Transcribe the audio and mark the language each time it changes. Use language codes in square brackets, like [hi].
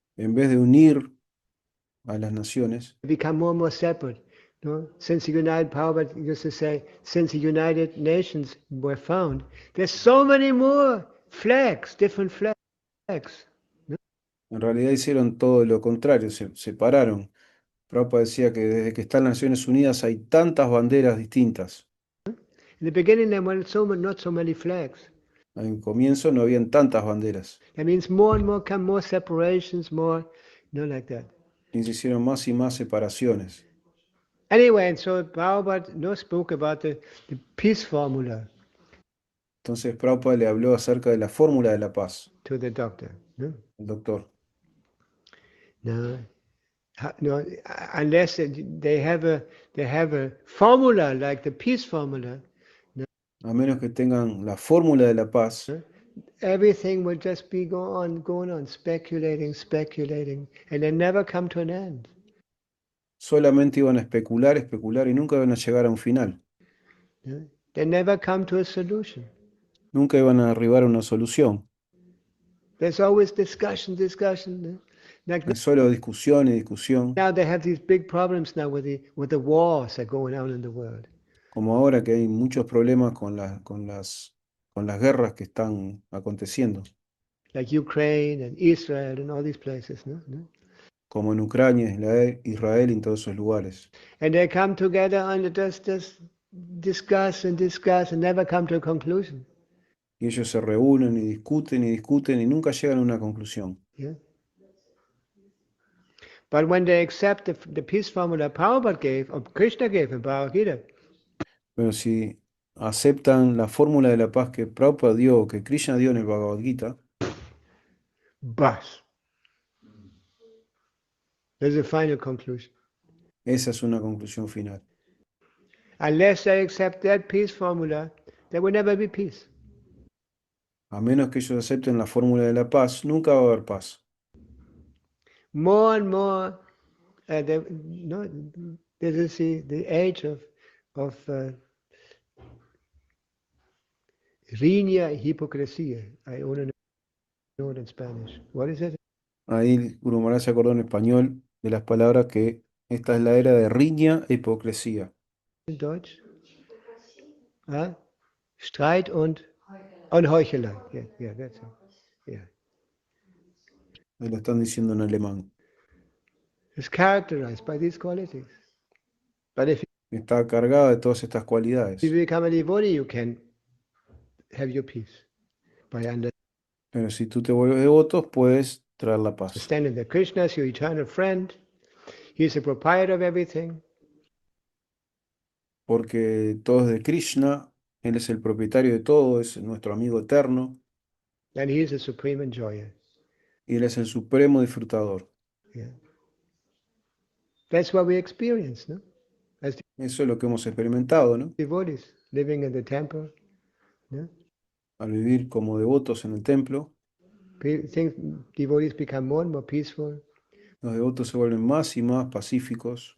[es] En vez de unir a las naciones, [en] become more and more separate. No? Since the United Prabhupada used to say, since the United Nations were found, there's so many more flags, different flags. [es] en realidad hicieron todo lo contrario, se separaron. Prabhupada decía que desde que están las Naciones Unidas hay tantas banderas distintas. [en] In the beginning, there were not so many flags. [es] En comienzo no habían tantas banderas. [en] That means more and more come more separations, more, like that. [es] Y se hicieron más y más separaciones. [en] Anyway, and so Prabhupada spoke about the peace formula [es] Entonces Prabhupada le habló acerca de la fórmula de la paz, [en] to the doctor. No? [es] el doctor. [en] No, no, unless they have a formula like the peace formula, [es] A menos que tengan la fórmula de la paz, [en] everything will just be going on, speculating, and they never come to an end. solamente iban a especular, especular y nunca iban a llegar a un final. No? They never come to a solution. [es] Nunca iban a arribar a una solución. [en] There's always discussion. No? Like [es] Es solo discusión y discusión, [en] now they have these big problems now with the wars that are going on in the world. como ahora que hay muchos problemas con las guerras que están aconteciendo, Like Ukraine and Israel and all these places. No? [es] como en Ucrania, Israel y en todos esos lugares. [en] And they come together and just discuss and never come to a conclusion. [es] Y ellos se reúnen y discuten y nunca llegan a una conclusión. Yeah? [en] But when they accept the peace formula Prabhupada gave, or Krishna gave in Bhagavad Gita, [es] Pero si aceptan la fórmula de la paz que Prabhupada dio, o que Krishna dio en el Bhagavad Gita, [hi] bas. [en] There's a final conclusion. [es] esa es una conclusión final. [en] Unless they accept that peace formula, there will never be peace. [es] A menos que ellos acepten la fórmula de la paz, nunca va a haber paz. [en] More and more, this is the age of [es] riña y hipocresía. [en] I only know it in Spanish. What is it? [es] Ahí Guru Maharaj se acordó en español de las palabras que esta es la era de riña e hipocresía. [en] In Deutsch? [de] Streit und Heuchelei. [en] Yeah, that's it. Yeah. [es] Ahí lo están diciendo en alemán. [en] It's characterized by these qualities. But if [es] Está cargada de todas estas [en] you [es] cualidades. [en] become a devotee, you can have your peace by [es] Pero si tú te vuelves devoto, puedes traer la paz. [en] understanding that Krishna is your eternal friend. He is the proprietor of everything. [es] Porque todo es de Krishna, Él es el propietario de todo, es nuestro amigo eterno [en] And he is the supreme enjoyer. [es] y Él es el supremo disfrutador. Yeah. [en] That's what we experience, no? As [es] Eso es lo que hemos experimentado, ¿no? [en] devotees living in the temple. No? [es] Al vivir como devotos en el templo, [en] Devotees become more and more peaceful, [es] los devotos se vuelven más y más pacíficos,